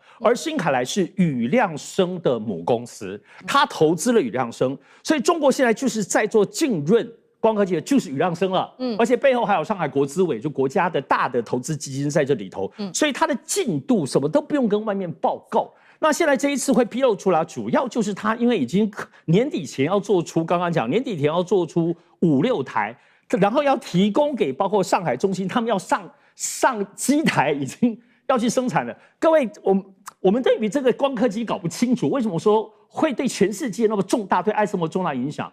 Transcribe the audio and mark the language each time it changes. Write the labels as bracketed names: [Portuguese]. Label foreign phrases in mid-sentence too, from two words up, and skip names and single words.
[Chinese] 而新凱來是宇亮生的母公司，它投資了宇亮生，所以中國現在就是在做浸潤光刻机的就是宇亮生了，而且背後還有上海國資委，就國家的大的投資基金在這裡頭，所以它的進度什麼都不用跟外面報告。那現在這一次會披露出來，主要就是它因為已經年底前要做出，剛剛講年底前要做出5-6台，然後要提供給包括上海中芯，他們要上機台，已經要去生產了。各位，我們對於這個光刻機搞不清楚，為什麼說會對全世界那麼重大，對艾斯摩爾重大影響？